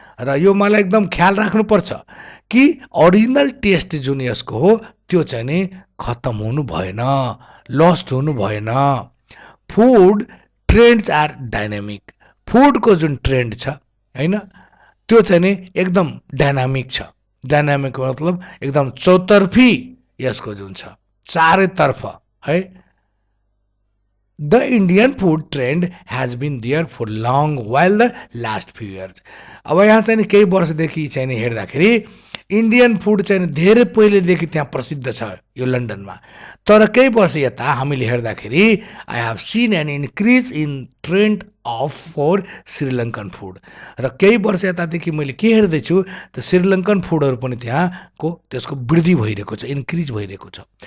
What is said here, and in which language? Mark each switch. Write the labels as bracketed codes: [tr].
[ne] र यो मलाई एकदम ख्याल राख्नुपर्छ कि ओरिजिनल टेस्ट जुन यसको हो त्यो चाहिँ नि खत्तम हुनु भएन, लस्ट हुनु भएन। [en] Food trends are dynamic. [ne] फुडको जुन ट्रेन्ड छ होइन त्यो चाहिँ नि एकदम डाइनामिक छ। डाइनामिक मतलब एकदम चौतर्फी यसको जुन छ, चारैतर्फ है। [en] The Indian food trend has been there for long while the last few years। [ne] अब यहाँ चाहिँ नि केही वर्षदेखि चाहिँ नि हेर्दाखेरि इन्डियन फुड चाहिँ धेरै पहिलेदेखि त्यहाँ प्रसिद्ध छ यो लन्डनमा। तर केही वर्ष यता हामीले हेर्दाखेरि [en] I have seen an increase in trend of for Sri Lankan food. [ne] र केही वर्ष यतादेखि मैले के हेर्दैछु त श्रीलङ्कन फुडहरू पनि त्यहाँको त्यसको वृद्धि भइरहेको छ, इन्क्रिज भइरहेको छ।